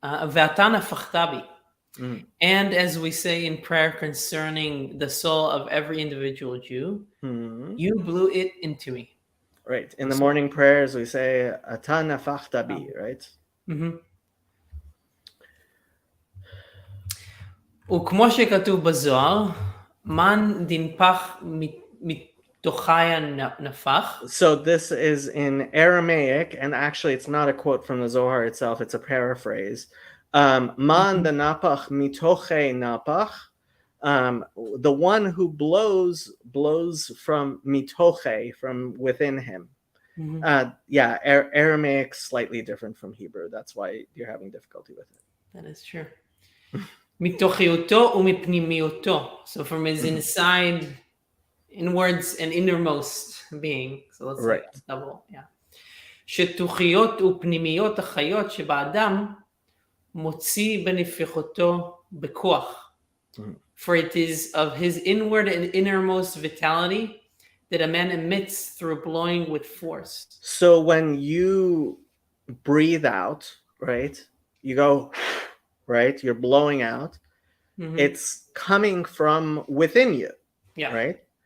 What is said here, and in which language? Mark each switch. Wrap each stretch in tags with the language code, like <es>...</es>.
<he>ואתה נפחת בי.</he> <en>And as we say in prayer concerning the soul of every individual Jew, you blew it into me. Right. In the morning prayers, we say,</en> <he>Ata nafachta bi,</he> <en>right?</en> <he>וכמו שכתוב בזוהר, מן דנפח מתוכיה נפח.</he> <en>So this is in Aramaic, and actually it's not a quote from the Zohar itself, it's a paraphrase.</en> <arc>Man the napach mitoche napach.</arc> <en>The one who blows from mitoche, from within him. Aramaic slightly different from Hebrew. That's why you're having difficulty with it. That is true.</en> <he>מתוכיותו ומפנימיותו.</he> <en>So from his inside, inwards and innermost being. So let's say double. Yeah.</en> <he>שתוכיות ופנימיות החיות שבאדם מוציא בנפיחותו בכוח.</he> <en>For it is of his inward and innermost vitality that a man emits through blowing with force. So when you breathe out, right, you go, right, you're blowing out, it's coming from within you, right?</en>